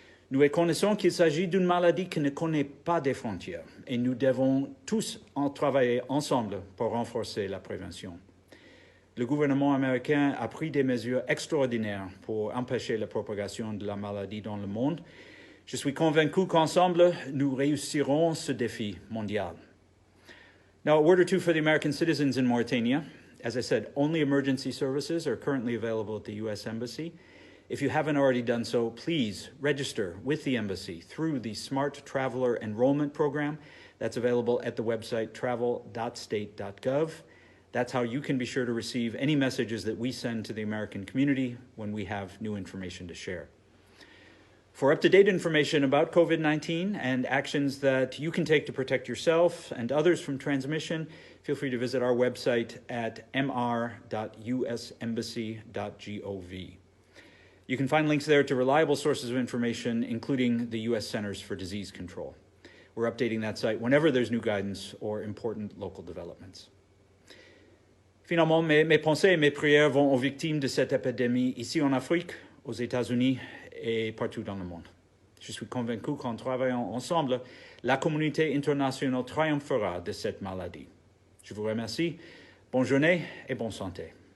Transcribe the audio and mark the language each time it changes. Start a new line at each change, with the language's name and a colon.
French: Nous reconnaissons qu'il s'agit d'une maladie qui ne connaît pas de frontières et nous devons tous travailler ensemble pour renforcer la prévention. Le gouvernement américain a pris des mesures extraordinaires pour empêcher la propagation de la maladie dans le monde. Je suis convaincu qu'ensemble, nous réussirons ce défi mondial.
English: Now, a word or two for the American citizens in Mauritania. As I said, only emergency services are currently available at the U.S. Embassy. If you haven't already done so, please register with the Embassy through the Smart Traveler Enrollment Program. That's available at the website travel.state.gov. That's how you can be sure to receive any messages that we send to the American community when we have new information to share. For up-to-date information about COVID-19 and actions that you can take to protect yourself and others from transmission, feel free to visit our website at mr.usembassy.gov. You can find links there to reliable sources of information, including the U.S. Centers for Disease Control. We're updating that site whenever there's new guidance or important local developments.
French: Finalement, mes pensées et mes prières vont aux victimes de cette épidémie ici en Afrique, aux États-Unis et partout dans le monde. Je suis convaincu qu'en travaillant ensemble, la communauté internationale triomphera de cette maladie. Je vous remercie. Bonne journée et bonne santé.